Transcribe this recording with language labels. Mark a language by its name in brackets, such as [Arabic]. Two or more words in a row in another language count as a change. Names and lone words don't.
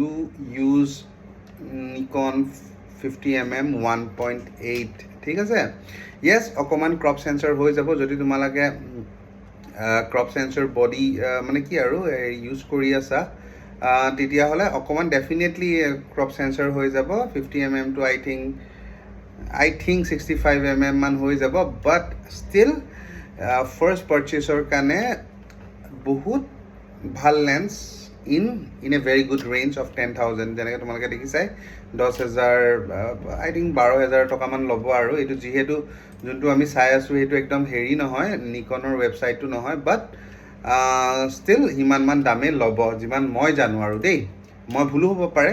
[Assamese] ইউজ Nikon 50mm 1.8 ঠিক আছে য়েছ অকণমান [English] crop sensor [Assamese] হৈ যাব যদি তোমালোকে [English] crop sensor body [Assamese] মানে কি আৰু ইউজ কৰি আছা তেতিয়াহ'লে অকণমান ডেফিনেটলি [English] crop sensor [Assamese] হৈ যাব 50mm টু [English] I think [Assamese] 65mm মান হৈ যাব [English] but still first purchaseৰ [Assamese] কাৰণে বহুত ভাল লেন্স [English] in a very good range of 10,000 [Assamese] যেনেকৈ তোমালোকে দেখিছাই 10,000 [English] I think [Assamese] 12,000 টকামান ল'ব আৰু এইটো যিহেতু যোনটো আমি চাই আছোঁ সেইটো একদম হেৰি নহয় নিকনৰ ৱেবছাইটটো নহয় [English] but still [Assamese] সিমানমান দামে ল'ব যিমান মই জানো আৰু দেই মই ভুলো হ'ব পাৰে